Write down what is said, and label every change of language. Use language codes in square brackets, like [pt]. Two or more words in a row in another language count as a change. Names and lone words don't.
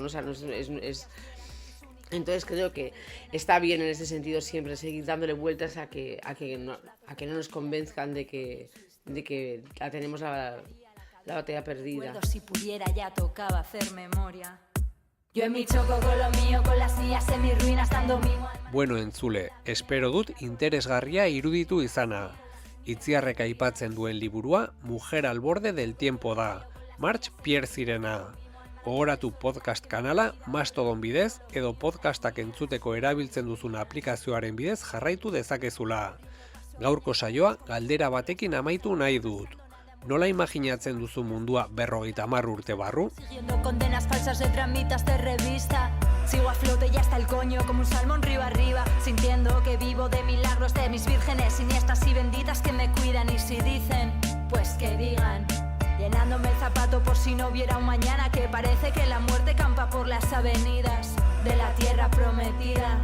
[es] O sea, entonces creo que está bien en ese sentido siempre seguir dándole vueltas a que no nos convenzcan de que la tenemos la batalla perdida. Si pudiera ya tocaba hacer memoria. Yo en mi choco con lo mío, con las sillas en mi ruina, estando mi... [eu] Bueno, entzule, espero dut interesgarria iruditu izana. Itziarrek aipatzen duen liburua Mujer al borde del tiempo da, March Piercirena. Gogoratu podcast kanala Mastodon bidez edo podcastak entzuteko erabiltzen duzun aplikazioaren bidez jarraitu dezakezula. Gaurko saioa galdera batekin amaitu nahi dut. Nola imaginatzen duzu mundua 50 urte barru? [es] Siguiendo condenas falsas de tramitas de revista. Sigo a flote y hasta el coño como un salmón río arriba, sintiendo que vivo de milagros de mis vírgenes siniestras y benditas que me cuidan. Y si dicen, pues que digan, llenándome el zapato por si no hubiera un mañana, que parece que la muerte campa por las avenidas de la tierra prometida.